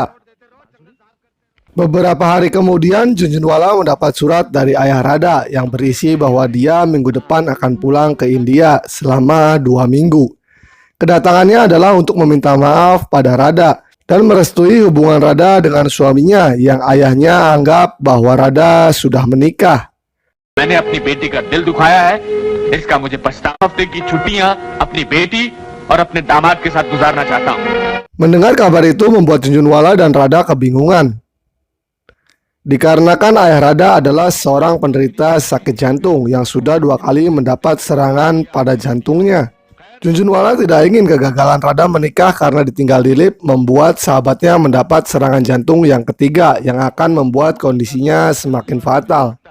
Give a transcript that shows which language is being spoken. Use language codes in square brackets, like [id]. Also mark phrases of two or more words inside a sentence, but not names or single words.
[id] Beberapa hari kemudian, Junjunwala mendapat surat dari ayah Radha yang berisi bahwa dia minggu depan akan pulang ke India selama 2 minggu. Kedatangannya adalah untuk meminta maaf pada Radha dan merestui hubungan Radha dengan suaminya yang ayahnya anggap bahwa Radha sudah menikah. [hi] मैंने अपनी बेटी का दिल दुखाया है, इसका मुझे पछतावा। हफ्ते की छुट्टियां अपनी बेटी और अपने दामाद के साथ गुजारना चाहता हूँ. [id] Mendengar kabar itu membuat Junjunwala dan Radha kebingungan. Dikarenakan ayah Radha adalah seorang penderita sakit jantung yang sudah 2 kali mendapat serangan pada jantungnya. Junjunwala tidak ingin kegagalan Radha menikah karena ditinggal Dilip membuat sahabatnya mendapat serangan jantung yang ketiga yang akan membuat kondisinya semakin fatal.